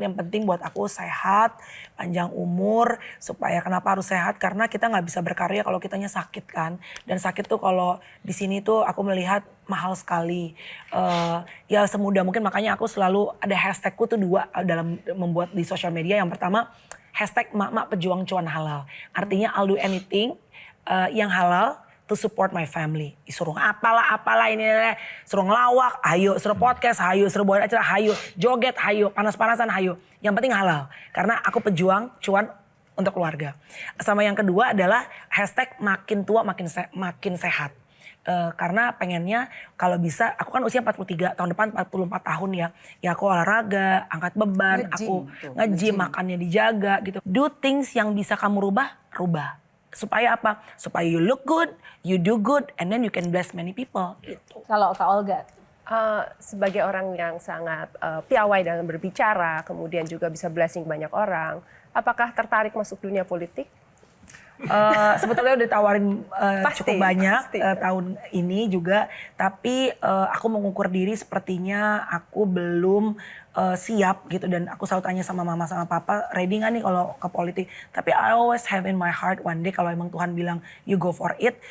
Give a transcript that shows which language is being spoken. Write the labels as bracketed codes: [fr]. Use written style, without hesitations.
[id] Yang penting buat aku sehat, panjang umur. Supaya kenapa harus sehat? Karena kita nggak bisa berkarya kalau kitanya sakit kan. Dan sakit tuh kalau di sini tuh aku melihat mahal sekali. Ya semudah mungkin makanya aku selalu ada hashtagku tuh 2 dalam membuat di sosial media. Yang pertama hashtag mak-mak pejuang cuan halal. Artinya [en] I'll do anything [id] yang halal [en] to support my family. [id] Disuruh apalah ini, suruh ngelawak, hayo, suruh podcast, hayo, suruh buat acara, hayo, joget, hayo, panas-panasan, hayo. Yang penting halal. Karena aku pejuang cuan untuk keluarga. Sama yang kedua adalah hashtag makin tua makin sehat. Karena pengennya kalau bisa, aku kan usia 43, tahun depan 44 tahun ya. Ya aku olahraga, angkat beban, aku nge-gym, makannya dijaga gitu. [en] Do things [id] yang bisa kamu rubah. Supaya apa? Supaya [en] you look good, you do good, and then you can bless many people. [id] Gitu. Kalau Kak Olga? Sebagai orang yang sangat piawai dalam berbicara, kemudian juga bisa blessing banyak orang, apakah tertarik masuk dunia politik? Sebetulnya udah ditawarin cukup banyak pasti. Tahun ini juga, tapi aku mengukur diri sepertinya aku belum siap gitu. Dan aku selalu tanya sama mama sama papa, ready gak nih kalau ke politik? Tapi [en] I always have in my heart one day [id] kalau emang Tuhan bilang [en] you go for it.